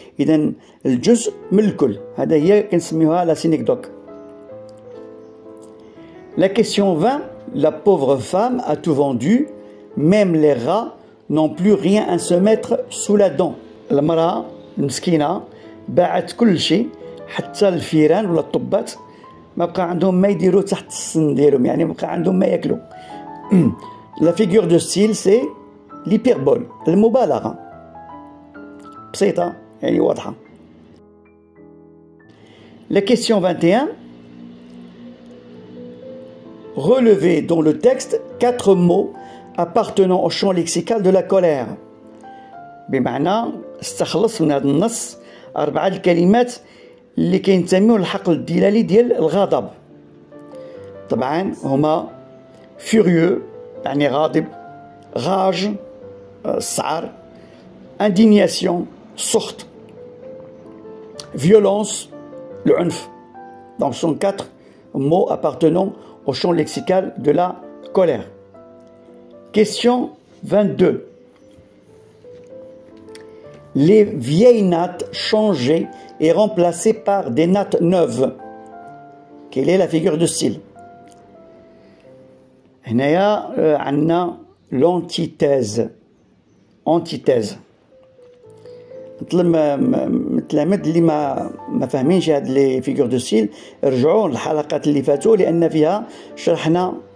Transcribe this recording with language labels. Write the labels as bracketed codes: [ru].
[ar] إذن الجزء من الكل، هذا هي كنسميوها [fr] لا سينيكدوك. La question 20. La pauvre femme a tout vendu, même les rats n'ont plus rien à se mettre sous la dent. [ar] المرأة المسكينة باعت كل شيء، حتى الفيران ولا الطبات ما بقى عندهم ما يديروا تحت السن ديالهم، يعني ما بقى عندهم ما ياكلوا. [fr] La figure de style c'est l'hyperbole، [ar] المبالغة بسيطة يعني واضحة. [fr] La question 21. Relevez dans le texte 4 mots appartenant au champ lexical de la colère. [ar] بمعنى استخلص من هذا النص 4 الكلمات اللي كينتميو للحقل الدلالي ديال الغضب. طبعا هما furieux يعني غاضب، rage السعر، indignation سخط، violence العنف. [fr] Donc ce sont 4 mots appartenant au champ lexical de la colère. Question 22. Les vieilles nattes changées et remplacées par des nattes neuves. Quelle est la figure de style? [ar] هنايا عندنا l'antithèse. [fr] Antithèse. [ar] نطلب التلاميذ اللي ما فاهمينش هاد [fr] لي فيغور دو ستيل [ar] رجعوا للحلقات اللي فاتوا، لان فيها شرحنا